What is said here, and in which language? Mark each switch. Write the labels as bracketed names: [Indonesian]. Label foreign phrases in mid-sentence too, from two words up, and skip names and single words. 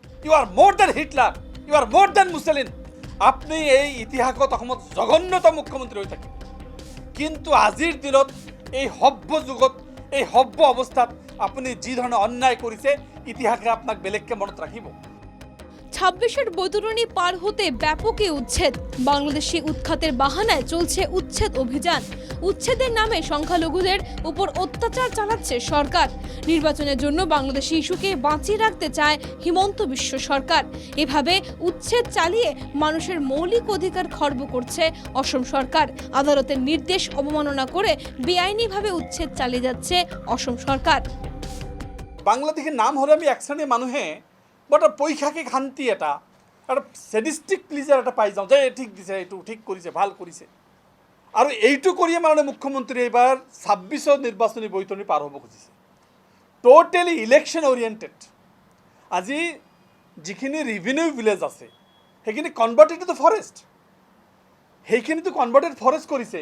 [English] You are more than Hitler, you are more than Mussolini. [Assamese] আপনি এই ইতিহাসত অসমত জঘন্যতম মুখ্যমন্ত্ৰী হৈ থাকিব, কিন্তু আজিৰ দিনত এই সভ্য যুগত এই সভ্য অৱস্থাত আপুনি যি ধৰণে অন্যায় কৰিছে ইতিহাসে আপোনাক বেলেগকে মনত ৰাখিব। [Bangla] 26-এর বৈতরণী পার হতে ব্যাপক এই উচ্ছেদ। বাংলাদেশি উৎখাতের বাহানায় চলছে উচ্ছেদ অভিযান। উচ্ছেদের নামে সংখ্যালঘুদের উপর অত্যাচার চালাচ্ছে সরকার। নির্বাচনের জন্য বাংলাদেশি ইস্যুকে বাঁচিয়ে রাখতে চায় হিমন্ত বিশ্ব সরকার। এভাবে উচ্ছেদ চালিয়ে মানুষের মৌলিক অধিকার খর্ব করছে অসম সরকার। আদালতের নির্দেশ অবমাননা করে বেআইনিভাবে উচ্ছেদ চালিয়ে যাচ্ছে অসম সরকার। বাংলাদেশের নাম হলে [Assamese] আমি এক শ্ৰেণীৰ মানুহে বটা পৈশাকিক শান্তি এটা [English] sadistic pleasure [Assamese] এটা পাই যাওঁ যে ঠিক দিছে, এইটো ঠিক কৰিছে, ভাল কৰিছে। আৰু এইটো কৰিয়ে মাননীয় মুখ্যমন্ত্ৰী এইবাৰ 26ৰ নিৰ্বাচনী বৈতৰণি পাৰ হ'ব খুজিছে। [English] Totally election oriented. [Assamese] আজি যিখিনি [English] revenue village [Assamese] আছে সেইখিনি [English] converted to forest, [Assamese] সেইখিনিতো [English] converted forest [Assamese] কৰিছে।